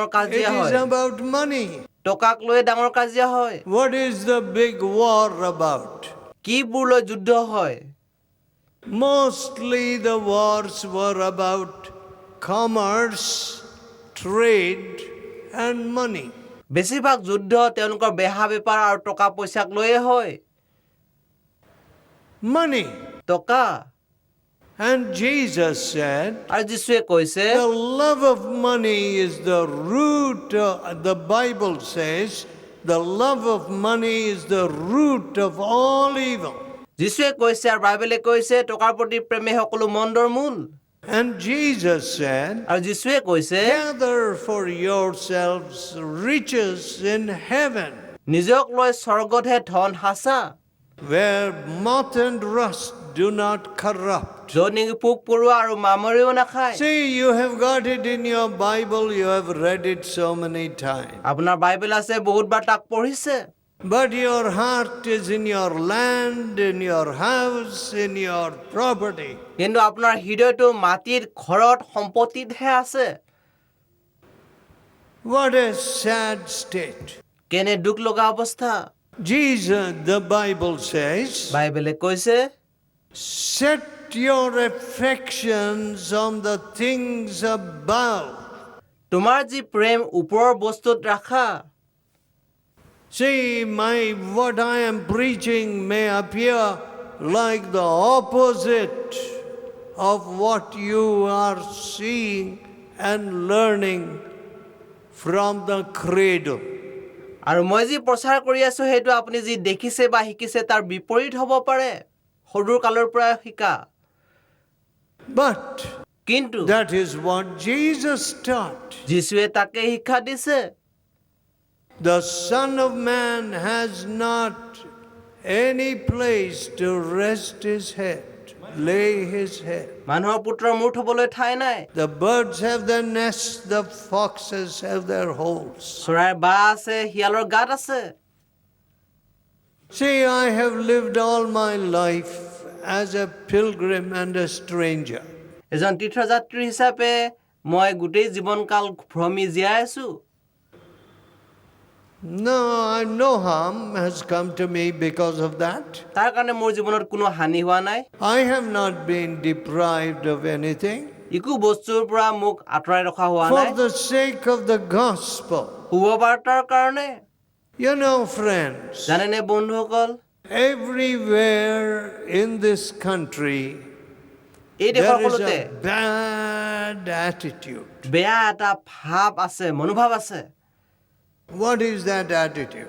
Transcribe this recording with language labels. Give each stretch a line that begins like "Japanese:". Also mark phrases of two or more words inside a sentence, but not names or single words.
English: It
Assamese: কাজিয়া
English: is
Assamese: হয়
English: about money.
Assamese: টকাক লৈ ডাঙৰ কাজিয়া হয়
English: What is the big war about?
Assamese: কিবোৰ লৈ যুদ্ধ হয়
English: Mostly the wars were about commerce, trade, and money.
Assamese: বেছিভাগ যুদ্ধ তেওঁলোকৰ বেহা বেপাৰ আৰু টকা পইচাক লৈয়ে হয়
English: Money.
Assamese: টকা
English: And Jesus said,
Assamese: আৰু যীশুৱে কৈছে
English: the love of money is the root, the Bible says, the love of money is the root of all evil.
Assamese: যীশুৱে কৈছে আৰু বাইবেলে কৈছে টকাৰ প্ৰতি প্ৰেমে সকলো মন্দৰ মূল
English: And Jesus said,
Assamese: আৰু যীশুৱে কৈছে
English: gather for yourselves riches in heaven,
Assamese: নিজক লৈ স্বৰ্গতহে ধন সাঁচা
English: where moth and rust do not corrupt.
Assamese: য'ত নেকি পোক পৰুৱা আৰু মামৰেও নাখায়
English: See, you have got it in your Bible, you have read it so many times.
Assamese: আপোনাৰ বাইবেল আছে বহুতবাৰ তাক পঢ়িছে
English: But your heart is in your land, in your house, in your property.
Assamese: কিন্তু আপোনাৰ হৃদয়টো মাটিৰ ঘৰত সম্পত্তিতহে আছে
English: What a sad state.
Assamese: কেনে দুখ লগা অৱস্থা
English: Jesus, the Bible says,
Assamese: বাইবেলে কৈছে
English: set your affections on the things above.
Assamese: তোমাৰ যি প্ৰেম ওপৰৰ বস্তুত ৰাখা
English: See, what I am preaching may appear like the opposite of what you are seeing and learning from the cradle.
Assamese: আৰু মই যি প্ৰচাৰ কৰি আছো সেইটো আপুনি যি দেখিছে বা শিকিছে তাৰ বিপৰীত হ'ব পাৰে সৰুৰ কালৰ পৰা শিকা
English: But
Assamese: কিন্তু
English: that is what Jesus taught.
Assamese: যীশুৱে তাকে শিক্ষা দিছে
English: The Son of Man has not any place to rest his head, lay his head.
Assamese: মানুহৰ পুত্ৰৰ মূৰ থবলৈ ঠাই নাই
English: The birds have their nests, the foxes have their holes.
Assamese: চৰাইৰ বাহ আছে শিয়ালৰ গাঁত আছে
English: See, I have lived all my life as a pilgrim and a stranger.
Assamese: এজন তীৰ্থযাত্ৰী হিচাপে মই গোটেই জীৱনকাল ভ্ৰমি জীয়াই আছো
English: No harm has come to me because of that.
Assamese: তাৰ কাৰণে মোৰ জীৱনত কোনো হানি হোৱা নাই
English: I have not been deprived of anything.
Assamese: ইকো বস্তুৰ পৰা মোক আঁতৰাই ৰখা হোৱা
English: for
Assamese: নাই
English: the sake of the gospel.
Assamese: শুভবাৰ্তাৰ কাৰণে
English: You know, friends,
Assamese: জানেনে বন্ধুসকল
English: everywhere in this country,
Assamese: এই দেশৰ
English: there is
Assamese: সকলোতে
English: a bad attitude.
Assamese: বেয়া এটা ভাৱ আছে মনোভাৱ আছে
English: What is that attitude?